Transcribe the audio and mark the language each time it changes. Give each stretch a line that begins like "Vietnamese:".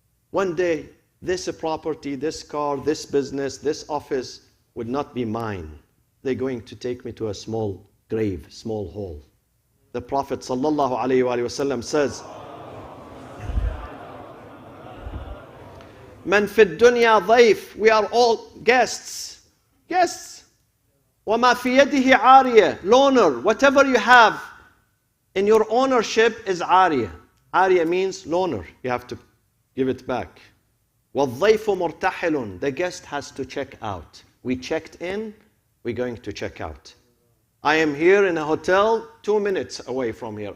English: One day, this property, this car, this business, this office would not be mine. They're going to take me to a small grave, small hole. The Prophet ﷺ says,
Arabic: Man fi dunya dhayf,
English: we are all guests. Guests.
Arabic: وَمَا فِي يَدِهِ عَارِيَةٌ,
English: loaner. Whatever you have in your ownership is عَارِيَةٌ. عَارِيَةٌ means loaner. You have to give it back.
Arabic: وَالضَّيْفُ مُرْتَحِلٌ,
English: the guest has to check out. We checked in, we're going to check out. I am here in a hotel 2 minutes away from here.